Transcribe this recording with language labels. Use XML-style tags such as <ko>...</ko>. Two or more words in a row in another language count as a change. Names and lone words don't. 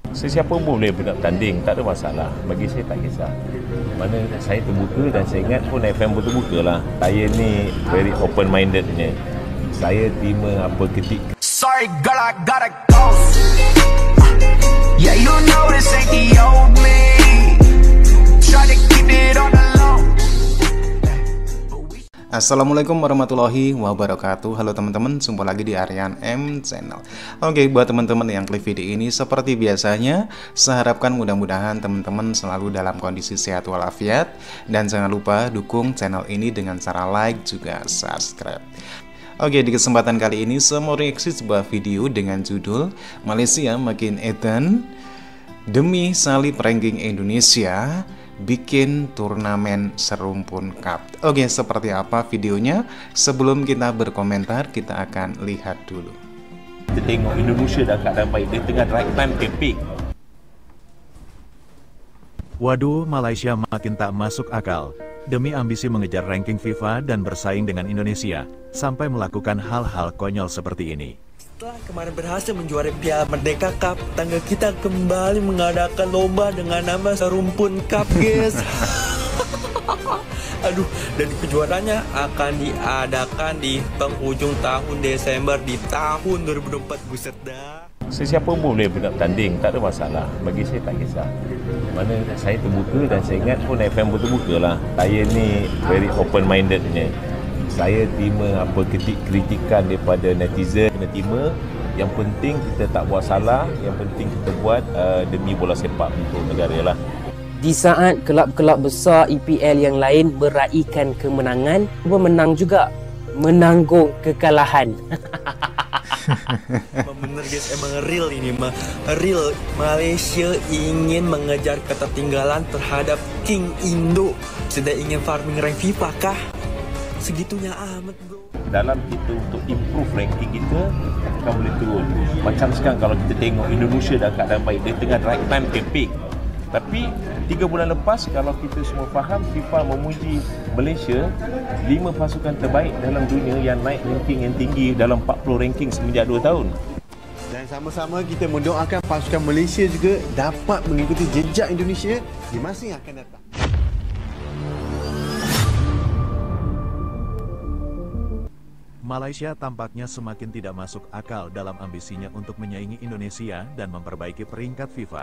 <ms>Sesiapa pun boleh bertanding, tak ada masalah. Bagi saya tak kisah. Mana saya terbuka dan saya ingat pun FM pun terbuka lah. Saya ni</ms> <en>very open minded</en> <ms>punya. Saya terima apa kritik.</ms> <en>Sorry girl, I gotta go. Yeah, you know this ain't the old me. Try to keep it on the low.</en> <ar>السلام عليكم ورحمة الله وبركاته.</ar> <id>Halo teman-teman, jumpa lagi di Aryan M Channel. Oke, buat teman-teman yang klik video ini seperti biasanya, saya harapkan mudah-mudahan teman-teman selalu dalam kondisi sehat walafiat. Dan jangan lupa dukung channel ini dengan cara like juga subscribe. Oke, di kesempatan kali ini saya mau reaksi sebuah video dengan judul Malaysia Makin Edan Demi Salib Ranking Indonesia Bikin Turnamen Serumpun Cup. Oke, seperti apa videonya? Sebelum kita berkomentar, kita akan lihat dulu.</id> <ms>Kita tengok Indonesia dah keadaan baik. Dia tengah</ms> <en>right time campaign.</en> <id>Waduh, Malaysia makin tak masuk akal. Demi ambisi mengejar ranking FIFA dan bersaing dengan Indonesia, sampai melakukan hal-hal konyol seperti ini. Setelah kemarin berhasil menjuarai Piala Merdeka Cup, tangga kita kembali mengadakan lomba dengan nama Serumpun Cup, guys. Aduh, dan kejuaraannya akan diadakan di penghujung tahun Desember di tahun 2024. Buset dah.</id> <ms>Sesiapa pun boleh bertanding, tak ada masalah. Bagi saya tak kisah. Mana saya terbuka dan saya ingat pun FM pun terbuka lah. Saya ni</ms> <en>very open minded</en> <ms>punya. Saya terima apa kritikan daripada netizen, kena terima. Yang penting kita tak buat salah, yang penting kita buat demi bola sepak untuk negara lah. Di saat kelab-kelab besar EPL yang lain meraihkan kemenangan, pemenang juga menanggung kekalahan.</ms> <id>Bener guys, emang real ini mah. Real, Malaysia ingin mengejar ketertinggalan terhadap King Indo. Sedang ingin</id> <en>farming rank</en> <id>FIFA kah? Segitunya amat bro.</id> <ms>Dalam kita untuk improve ranking kita, akan boleh turun. Macam sekarang kalau kita tengok Indonesia dah keadaan baik. Dia tengah</ms> <en>right time campaign.</en> <ms>Tapi 3 bulan lepas, kalau kita semua faham, FIFA memuji Malaysia 5 pasukan terbaik dalam dunia yang naik ranking yang tinggi dalam 40 ranking semenjak 2 tahun. Dan sama-sama kita mendoakan pasukan Malaysia juga dapat mengikuti jejak Indonesia di masa yang akan datang.</ms> <id>Malaysia tampaknya semakin tidak masuk akal dalam ambisinya untuk menyaingi Indonesia dan memperbaiki peringkat FIFA.</id>